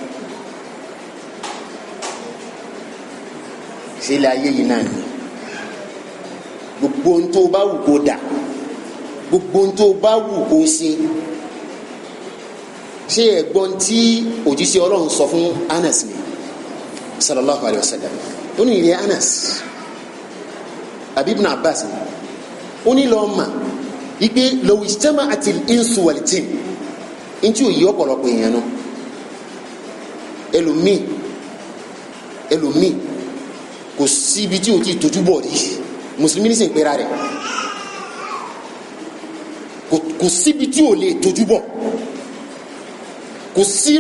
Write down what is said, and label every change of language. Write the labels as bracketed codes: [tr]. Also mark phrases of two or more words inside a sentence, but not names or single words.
[yo] sílẹ̀ ayé yìí náà ni gbogbo ohun tó bá wù kó dà gbogbo ohun tó bá wù kó ṣe ṣé ẹ̀gbọ́n tí òjíṣẹ́ Ọlọ́run sọ fún Anas ni [ar] صلى الله عليه وسلم [yo] ó ní ilé Anas Ibn Abbas ó ní lọ́ọ́ mà wípé [ar] لو اجتمعت الإنس والجن [yo] ntí òye ọ̀pọ̀lọpọ̀ èèyàn náà ẹlòmíì kò síbi tí o ti tójú bọ̀ rí mùsùlùmí ní sìn pera rẹ̀ kò síbi tí o lè tójú bọ̀ kò sírú